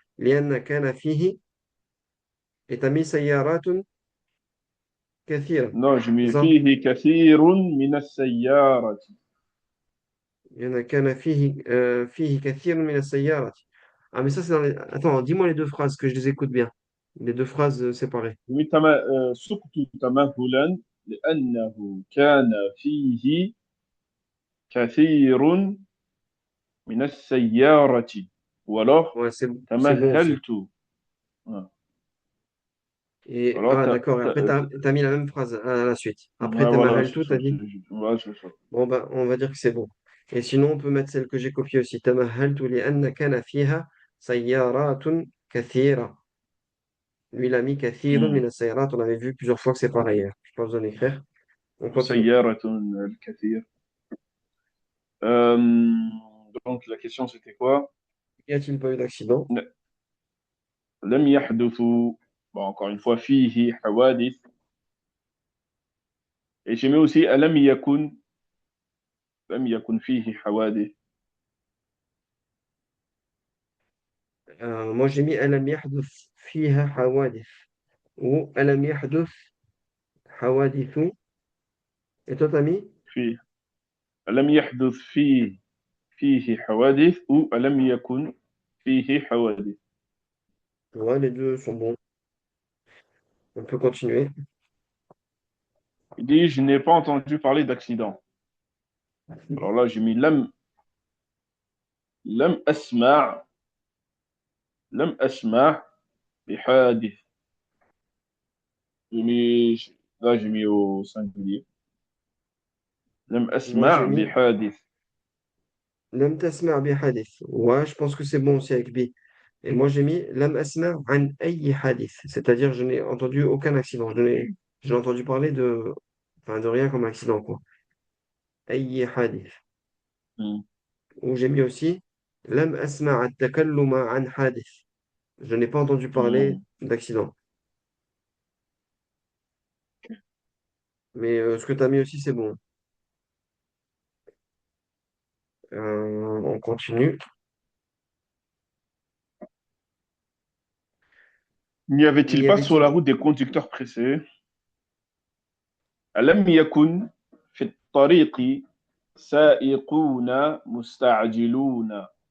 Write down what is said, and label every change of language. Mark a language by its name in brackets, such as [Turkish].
[Arabic] لأن كان فيه [French] et t'as mis [Arabic] سيارات كثيرة. [French] Non, je C'est mets ça? [Arabic] فيه كثير من السيارات. لأن كان فيه كثير من السيارات. [French] Ah, mais ça, c'est dans les. Attends, dis-moi les deux phrases, que je les écoute bien. Les deux phrases séparées. [Arabic] سقت تمهلا لأنه كان فيه كثير من السيارة. [French] Ou alors, Ouais, c'est bon aussi. [Arabic] تمهلت. [French] Voilà. Et, Alors, ah, d'accord. Et après, t'as mis la même phrase à la suite. Après, ouais, voilà, tout, t'as dit. ouais, c'est ça. Bon, bah, on va dire que c'est bon. Et sinon, on peut mettre celle que j'ai copiée aussi. [Arabic] تمهلت لأن كان فيها سيارات كثيرة. [French] Lui, il a mis كثير Hmm. [Arabic] من السيارات. [French] On avait vu plusieurs fois que c'est pareil, hein. Je n'ai pas besoin d'écrire. On continue. [Arabic] سيارة الكثير. [French] Euh, donc, la question, c'était quoi? Y a-t-il pas eu d'accident? [Arabic] لم يحدث. [French] Bon, encore une fois, [Arabic] فيه حوادث. [French] Et j'ai mis aussi [Arabic] ألم يكن. لم يكن فيه حوادث. Moi, j'ai mis ألم يحدث فيها حوادث ou ألم يحدث حوادث. [French] Et toi, t'as mis? [Arabic] فيه ألم يحدث فيه حوادث ou ألم يكن فيه حوادث. [French] Ouais, les deux sont bons. On peut continuer. Il dit, je n'ai pas entendu parler d'accident. Alors là, j'ai mis [Arabic] لم أسمع. لم أسمع بحادث. [French] J'ai mis, là, j'ai mis au singulier. [Arabic] لم [French] Moi, j'ai [Arabic] أسمع [French] mis [Arabic] بحادث. لم تسمع بحادث. [French] Ouais, je pense que c'est bon aussi avec B. Et moi, j'ai mis [Arabic] لم أسمع عن أي حادث. [French] C'est-à-dire, je n'ai entendu aucun accident. J'ai entendu parler de, enfin, de rien comme accident, quoi. [Arabic] أي حادث. Hmm. [French] Ou j'ai mis aussi [Arabic] لم أسمع التكلم عن حادث. [French] Je n'ai pas entendu parler Hmm. d'accident. Mais ce que tu as mis aussi, c'est bon. On continue. N'y N'y avait-il pas sur avait-il la route des conducteurs pressés? [Arabic] ألم يكن في الطريق سائقون مستعجلون.